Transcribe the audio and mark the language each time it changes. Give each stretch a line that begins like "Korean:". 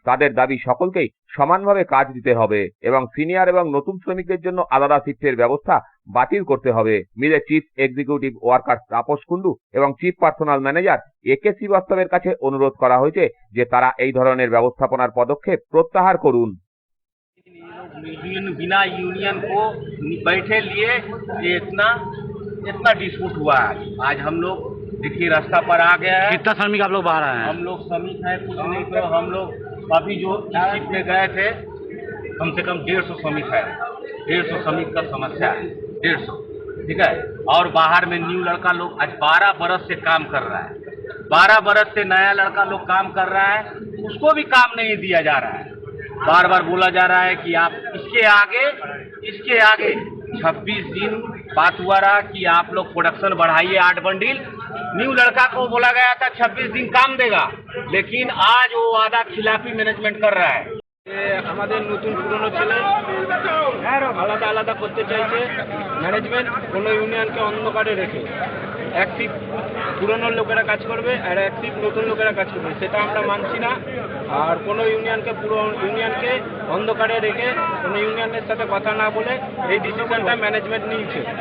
Bangla: তাদের দাবি সকলকেই সমানভাবে কাজ দিতে হবে এবং সিনিয়র এবং নতুন শ্রমিকদের জন্য আলাদা শিফটের ব্যবস্থা বাতিল করতে হবে। মিলের chief executive worker Tapas Kundu এবং চিফ পার্সোনাল ম্যানেজার একে শ্রীবাস্তবের কাছে অনুরোধ করা হয়েছে যে তারা এই ধরনের ব্যবস্থাপনার পদক্ষেপ প্রত্যাহার করুন।
Hindi: बिना यूनियन को बैठे लिए ये इतना डिस्प्यूट हुआ है। आज हम लोग देखिए रास्ता पर आ गया है। कितना श्रमिक आप लोग बाहर आए हैं? हम लोग श्रमिक हैं, कुछ नहीं तो हम लोग अभी जो शिफ्ट में गए थे कम से कम 150 श्रमिक है। 150 श्रमिक का समस्या है, 150, ठीक है। और बाहर में न्यू लड़का लोग आज 12 बरस से काम कर रहा है। 12 बरस से नया लड़का लोग काम कर रहा है, उसको भी काम नहीं दिया जा रहा है। बार बार बोला जा रहा है कि आप इसके आगे 26 दिन बात हुआ रहा कि आप लोग प्रोडक्शन बढ़ाइए 8 बंडल। न्यू लड़का को बोला गया था 26 दिन काम देगा, लेकिन आज वो वादा खिलाफी मैनेजमेंट कर रहा है।
Bangla: আমাদের নতুন পুরনো ছেলে আলাদা আলাদা করতে চাইছে ম্যানেজমেন্ট, কোনো ইউনিয়নকে অন্ধকারে রেখে। এক শিফট পুরনো লোকেরা কাজ করবে আর এক শিফট নতুন লোকেরা কাজ করবে, সেটা আমরা মানছি না। আর কোনো ইউনিয়নকে অন্ধকারে রেখে কোনো ইউনিয়নের সাথে কথা না বলে এই ডিসিশনটা ম্যানেজমেন্ট নিয়েছে।